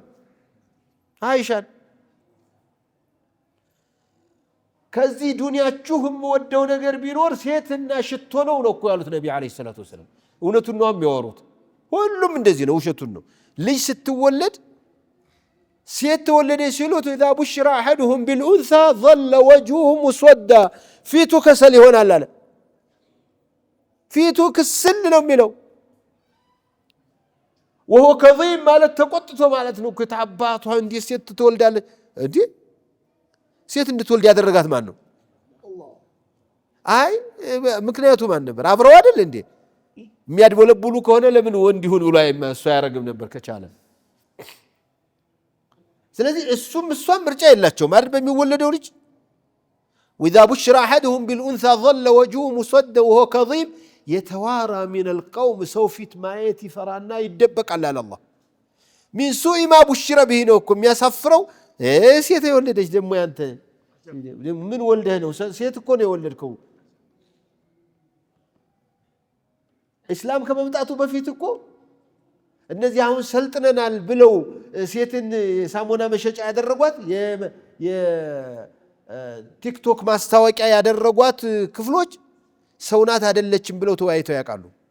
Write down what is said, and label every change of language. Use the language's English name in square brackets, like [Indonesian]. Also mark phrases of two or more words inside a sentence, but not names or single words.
[Amharic] አይሻን። ከዚህ ዱንያችሁ የምወደው ነገር ቢኖር ሴትና ሽቶ ነው እኮ ያሉት ነብይ [Arabic] عليه الصلاة والسلام። [Amharic] እውነቱን ነው የሚያወሩት። ሁሉም እንደዚህ ነው፣ ውሸቱን ነው። ልጅ ስትወለድ ሴት ተወለደ ሲሉት [Arabic] اذا بشر احدهم بالانثى ظل وجهه مسودا [Amharic] ፊቱ ከሰል ይሆናል አለ። ፊቱ ክስል ነው የሚለው። [Arabic] وهو كظيم [Amharic] ማለት ተቆጥቶ ማለት ነው። ከታባቷ እንዴት ሴት ትወልዳለች? እንዴ ሴት እንድትወልድ ያደረጋት ማን ነው? አይ ምክንያቱ ማን ነበር? አብረው አይደል እንዴ? የሚያድበለብሉ ከሆነ ለምን ወንድ ይሁን ብሎ እሱ ያረግም ነበር ከቻለ። ስለዚህ እሱም እሷም ምርጫ የላቸውም አይደል? በሚወለደው ልጅ [Arabic] واذا بشر احدهم بالانثى ظل وجهه مسودا وهو كظيم يتوارى من القوم سوفت [Amharic] ማየት ይፈራና ይደበቃል አለ አላህ። [Arabic] من سوء ما بشر به [Amharic] ነው እኮ የሚያሳፍረው። ሴት የወለደች ደግሞ ያንተ ምን ወልደህ ነው? ሴት እኮ ነው የወለድከው። እስላም ከመምጣቱ በፊት እኮ እነዚህ አሁን ሰልጥነናል ብለው ሴትን ሳሙና መሸጫ ያደረጓት የቲክቶክ ማስታወቂያ ያደረጓት ክፍሎች ሰውናት አይደለችም ብለው ተወያይተው ያውቃሉ?